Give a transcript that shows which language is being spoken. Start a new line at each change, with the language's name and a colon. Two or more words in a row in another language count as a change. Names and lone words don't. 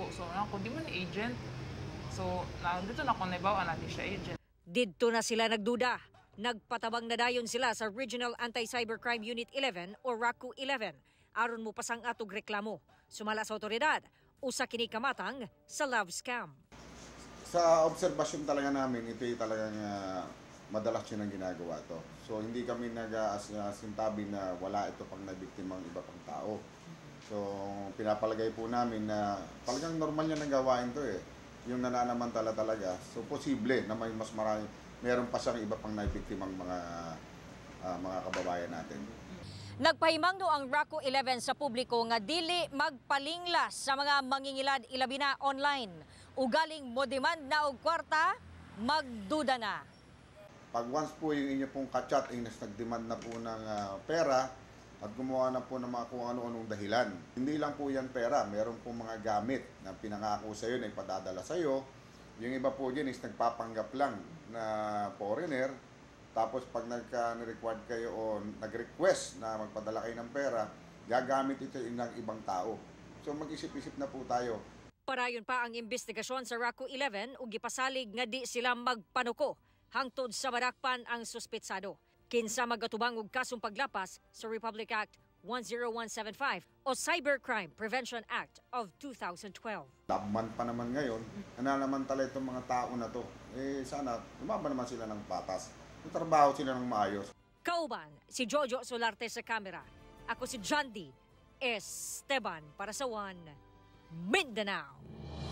Cebuano: So ako di man agent. So dito na ako naibaw na di siya agent. Didto na sila nagduda. Nagpatabang na dayon sila sa Regional Anti-Cybercrime Unit 11 o RACU 11 aron mo pasang atog reklamo. Sumala sa otoridad, usa kini kamatang sa
English: love scam.
Filipino: Sa obserbasyon talaga namin, ito talagang madalas yun ang ginagawa to. So hindi kami nag-asintabi na wala ito pang nabiktimang iba pang tao. So pinapalagay po namin na talagang normal niya nang gawain to eh. Yung nananamantala talaga. So posible na may mas marami, meron pa siyang iba pang nabiktimang mga kababayan natin.
Cebuano: Nagpahimang no ang RACU 11 sa publiko nga dili magpalinglas sa mga mangingilad ilabi na online. Ugaling mo demand na og kwarta, magduda na.
Filipino: Pag once po yung inyo pong kachat ay nag-demand na po ng pera at gumawa na po ng mga kung ano-anong dahilan. Hindi lang po yan pera, meron po mga gamit na pinangako sa iyo na ipadadala sa iyo. Yung iba po dyan is nagpapanggap lang na foreigner. Tapos pag nag-required kayo o nag-request na magpadala kayo ng pera, gagamit ito ng ibang tao. So mag-isip-isip na po tayo.
Cebuano: Parayon pa ang investigasyon sa RACU 11 ug gipasalig nga di sila magpanuko hangtod sa madakpan ang suspetsado. Kinsa magatubang og kasong paglapas sa Republic Act 10175 o Cybercrime Prevention Act of 2012.
Filipino: Laban pa naman ngayon, nananamantala itong mga tao na to. Sana lumaban naman sila ng patas. Trabaho sila ng maayos.
Cebuano: Kauban, si Jojo Solarte sa kamera. Ako si John D. Esteban para sa One Mindanao.